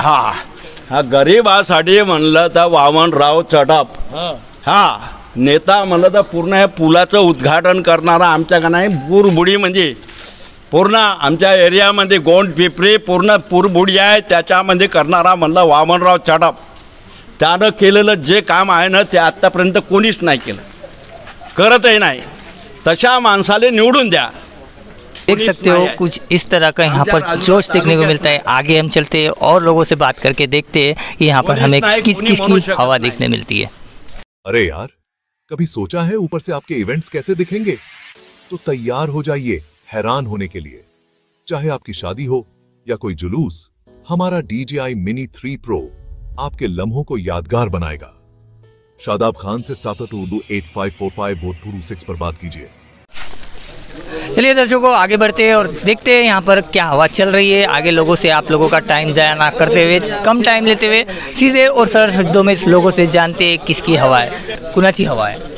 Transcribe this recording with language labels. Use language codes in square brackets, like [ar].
[mr] हा गरिबासाठी म्हणलं तर वामनराव चटप हा नेता म्हणलं तर पूर्ण हे पुलाचं उद्घाटन करणारा आमच्या का नाही पूरबुडी, म्हणजे पूर्ण आमच्या एरियामध्ये गोंड पिपरी पूर्ण पूरबुडी आहे, त्याच्यामध्ये करणारा म्हणलं वामनराव चटप. त्यानं केलेलं जे काम आहे ना ते आत्तापर्यंत कोणीच नाही केलं, करतही नाही. तशा माणसाला निवडून द्या. [hi] देख सकते हो कुछ इस तरह का यहाँ पर जोश देखने को मिलता है. आगे हम चलते हैं और लोगों से बात करके देखते हैं कि यहाँ पर हमें किस किस की हवा देखने मिलती है. अरे यार, कभी सोचा है ऊपर से आपके इवेंट्स कैसे दिखेंगे? तो तैयार हो जाइए हैरान होने के लिए. चाहे आपकी शादी हो या कोई जुलूस, हमारा DJI Mini 3 Pro आपके लम्हों को यादगार बनाएगा. शादाब खान से 7 उर्दू 8545 भोजपुरी 6 पर बात कीजिए. चलिए दर्शकों, आगे बढ़ते हैं और देखते हैं यहाँ पर क्या हवा चल रही है. आगे लोगों से आप लोगों का टाइम ज़ाया ना करते हुए, कम टाइम लेते हुए सीधे और सरल शब्दों में लोगों से जानते हैं किसकी हवा आहे, [mr] कुणाची हवा आहे.